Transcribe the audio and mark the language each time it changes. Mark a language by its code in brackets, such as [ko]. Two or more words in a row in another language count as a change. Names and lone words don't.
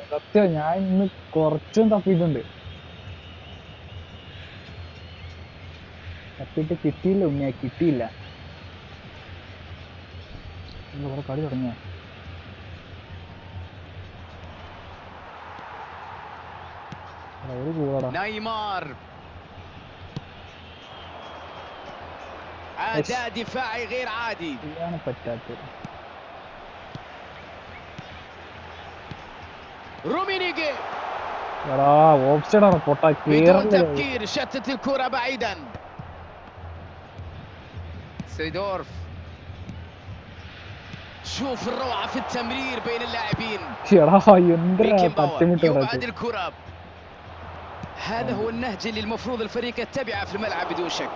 [ml] സത്യം ഞാൻ ഇന്ന് കുറച്ചും തപ്പിയിട്ടുണ്ട്. തപ്പിയിട്ട് കിട്ടിയില്ല ഉണ്ണിയാ, കിട്ടിയില്ല. ഇവിടെ കളി തുടങ്ങിയ ഒരു കൂടാ. [ar] نيمار أداء دفاعي غير عادي. [ml] ഇതാണ് പറ്റാത്തത്. رومينيجي എടാ ഓപ്ഷനാണ് പൊട്ടാ. [ar] بدون تفكير شتت الكرة بعيدا. سيدورف، شوف الروعة في التمرير بين اللاعبين. يبعد الكرة. هذا هو النهج اللي المفروض الفريق يتبعه في الملعب بدون شك.